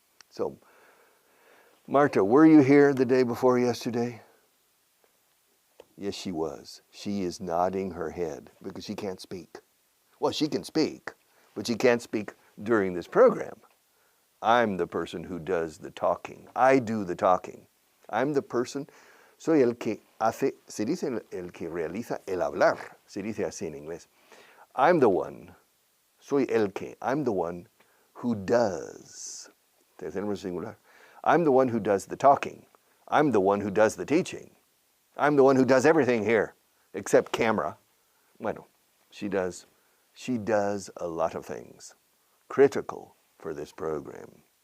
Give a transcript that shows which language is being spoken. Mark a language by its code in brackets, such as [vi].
[en] So, Marta, were you here the day before yesterday? Yes, she was. She is nodding her head because she can't speak. Well, she can speak, but she can't speak during this program. I'm the person who does the talking. I do the talking. I'm the person, [es] soy el que hace, se dice el que realiza el hablar. Se dice así en inglés. [en] I'm the one, [es] soy el que, [en] I'm the one who does. [es] Tercer singular. [en] I'm the one who does the talking. I'm the one who does the teaching. I'm the one who does everything here, except camera. Bueno, she does a lot of things, critical for this program.